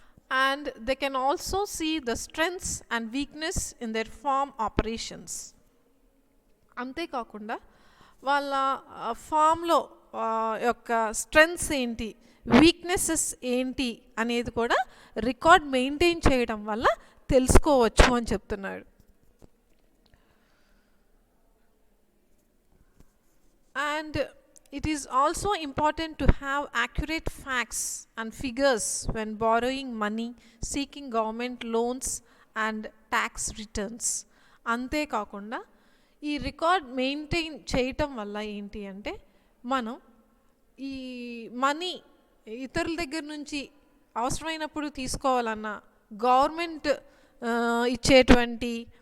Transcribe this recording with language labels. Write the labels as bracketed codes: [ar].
[en] And they can also see the strengths and weakness in their farm operations. [te] అంతేకాకుండా వాళ్ళ ఫామ్లో యొక్క strengths ఏంటి, వీక్నెసెస్ ఏంటి అనేది కూడా రికార్డ్ మెయింటైన్ చేయడం వల్ల తెలుసుకోవచ్చు అని చెప్తున్నాడు. [en] And it is also important to have accurate facts and figures when borrowing money, seeking government loans and tax returns. [te] అంతే కాకుండా ఈ రికార్డ్ మెయింటైన్ చేయటం వల్ల ఏంటి అంటే మనం ఈ మనీ ఇతరుల దగ్గర నుంచి అవసరమైనప్పుడు తీసుకోవాలన్నా, గవర్నమెంట్ ఇచ్చేటువంటి